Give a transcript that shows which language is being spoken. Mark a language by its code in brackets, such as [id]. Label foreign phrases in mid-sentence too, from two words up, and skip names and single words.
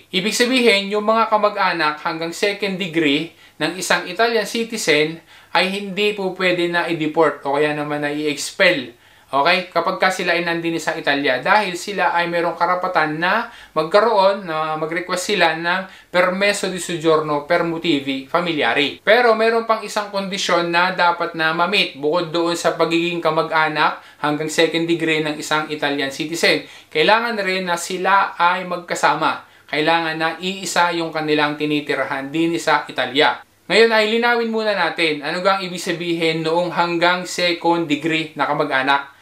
[tl] Ibig sabihin, yung mga kamag-anak hanggang [en] second degree [tl] ng isang [en] Italian citizen [tl] ay hindi po pwede na i-deport o kaya naman na i-expel. Okay? Kapag sila ay nandini sa Italia dahil sila ay mayroong karapatan na mag-request sila ng [it] permesso di soggiorno per motivi familiari. [tl] Pero meron pang isang kondisyon na dapat na ma-meet bukod doon sa pagiging kamag-anak hanggang [en] second degree [tl] ng isang [en] Italian citizen. [tl] Kailangan rin na sila ay magkasama. Kailangan na iisa yung kanilang tinitirahan din sa Italia. Ngayon ay linawin muna natin ano gang ibig sabihin noong hanggang [en] second degree [tl] na kamag-anak.